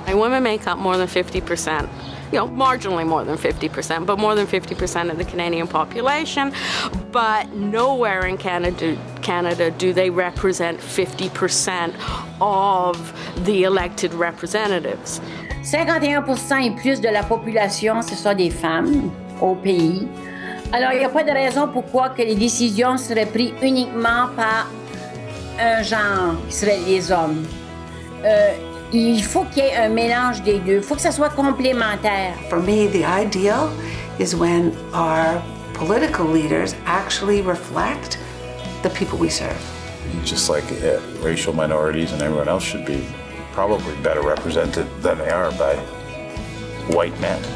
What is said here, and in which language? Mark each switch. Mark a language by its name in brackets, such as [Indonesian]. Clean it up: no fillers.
[English] And women make up more than 50%. You know, marginally more than 50%, but more than 50% of the Canadian population. But nowhere in Canada do they represent 50% of the elected representatives. [French] 51% et plus de la population, ce sont des femmes au pays. Alors, il n'y a pas de raison pourquoi que les décisions seraient prises uniquement par un genre, qui serait les hommes. Il faut qu'il y ait un mélange des deux. Il faut que ça soit complémentaire. [English] For me, the ideal is when our political leaders actually reflect the people we serve. Just like racial minorities and everyone else should be probably better represented than they are by white men.